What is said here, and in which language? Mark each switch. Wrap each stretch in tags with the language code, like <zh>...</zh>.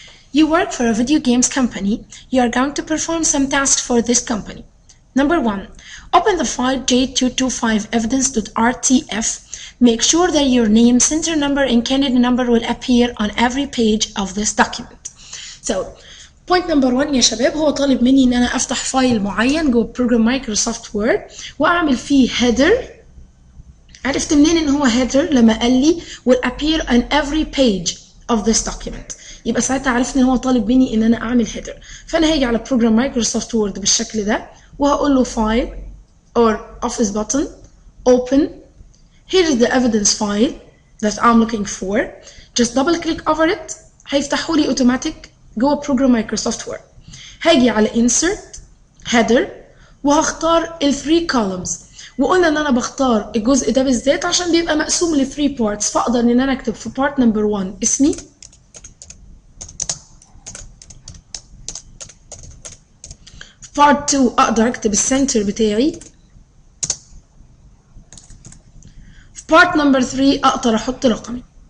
<en>You work for a video games company. You are going to perform some tasks for this company. Number 1. Open the file j225evidence.rtf. Make sure that your name, center number, and candidate number will appear on every page of this document. So, point number 1</en> <ar>يا شباب هو طالب مني ان انا افتح فايل معين جوه بروجرام مايكروسوفت وورد واعمل فيه header. عرفت منين ان هو header؟ لما قال لي</ar> <en>will appear on every page of this document.</en> <ar>يبقى ساعتها عرفت ان هو طالب مني ان انا اعمل header. فانا هاجي على بروجرام مايكروسوفت وورد بالشكل ده وهقول له</ar> <en>file or office button open. Here is the evidence file that I'm looking for. Just double click over it.</en> <ar>هيفتحوا لي اوتوماتيك جوه بروجرام مايكروسوفت وورد. هاجي على insert header وهختار ال 3 columns. وقلنا ان انا بختار الجزء ده بالذات عشان بيبقى مقسوم ل 3 parts، فاقدر ان انا اكتب في part number 1 اسمي، في part 2 اقدر اكتب السنتر بتاعي، في part number 3 اقدر احط رقمي.</ar>